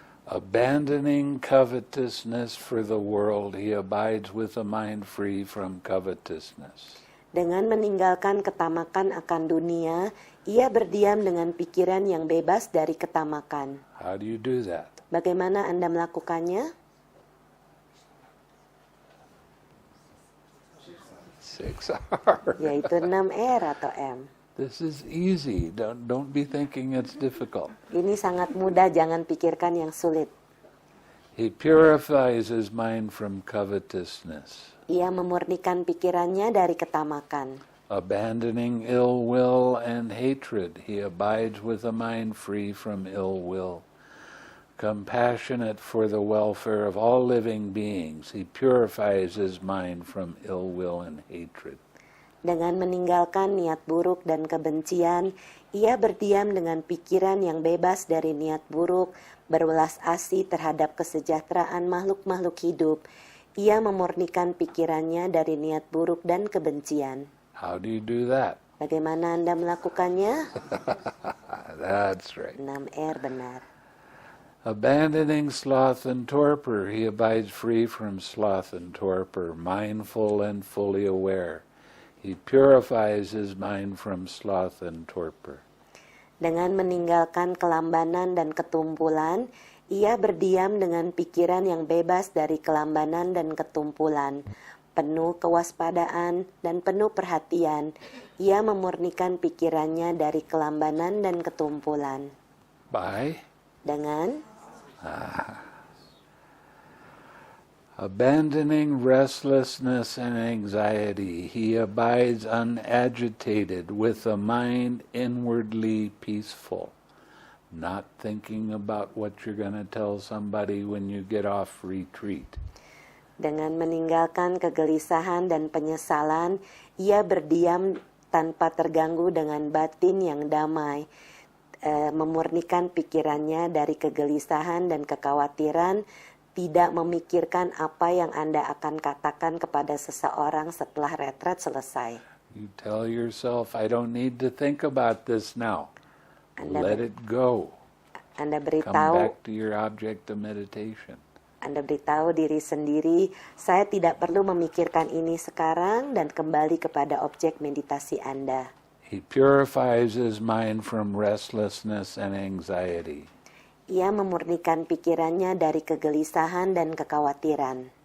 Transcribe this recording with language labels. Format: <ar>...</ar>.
<en>Abandoning covetousness for the world, he abides with a mind free from covetousness.</en> <id>Dengan meninggalkan ketamakan akan dunia, ia berdiam dengan pikiran yang bebas dari ketamakan.</id> <en>How do you do that?</en> <id>Bagaimana Anda melakukannya?</id> <en>6R.</en> <id>Yaitu 6R atau M.</id> <en>This is easy. Don't be thinking it's difficult.</en> <id>Ini sangat mudah, jangan pikirkan yang sulit.</id> <en>He purifies his mind from covetousness.</en> <id>Ia memurnikan pikirannya dari ketamakan.</id> <en>Abandoning ill will and hatred, he abides with a mind free from ill will. Compassionate for the welfare of all living beings, he purifies his mind from ill will and hatred.</en> <id>Dengan meninggalkan niat buruk dan kebencian, ia berdiam dengan pikiran yang bebas dari niat buruk, berwelas asih terhadap kesejahteraan makhluk-makhluk hidup. Ia memurnikan pikirannya dari niat buruk dan kebencian.</id> <en>How do you do that?</en> <id>Bagaimana Anda melakukannya?</id> <en>That's right.</en> <id>6R benar.</id> <en>Abandoning sloth and torpor, he abides free from sloth and torpor, mindful and fully aware. He purifies his mind from sloth and torpor.</en> <id>Dengan meninggalkan kelambanan dan ketumpulan, ia berdiam dengan pikiran yang bebas dari kelambanan dan ketumpulan. Penuh kewaspadaan dan penuh perhatian, ia memurnikan pikirannya dari kelambanan dan ketumpulan.</id> <en>By</en> <id>Dengan</id> <en>abandoning restlessness and anxiety, he abides unagitated with a mind inwardly peaceful, not thinking about what you're going to tell somebody when you get off retreat.</en> <id>Dengan meninggalkan kegelisahan dan penyesalan, ia berdiam tanpa terganggu dengan batin yang damai, memurnikan pikirannya dari kegelisahan dan kekhawatiran, tidak memikirkan apa yang Anda akan katakan kepada seseorang setelah retret selesai.</id> <en>You tell yourself, I don't need to think about this now.</en> <id>Anda</id> <en>Let it go.</en> <id>Anda</id> <en>Come</en> <id>beritahu</id> <en>back to your object of meditation.</en> <id>Anda beritahu diri sendiri, saya tidak perlu memikirkan ini sekarang dan kembali kepada objek meditasi Anda.</id> <en>He purifies his mind from restlessness and anxiety.</en> <id>Ia memurnikan pikirannya dari kegelisahan dan kekhawatiran.</id>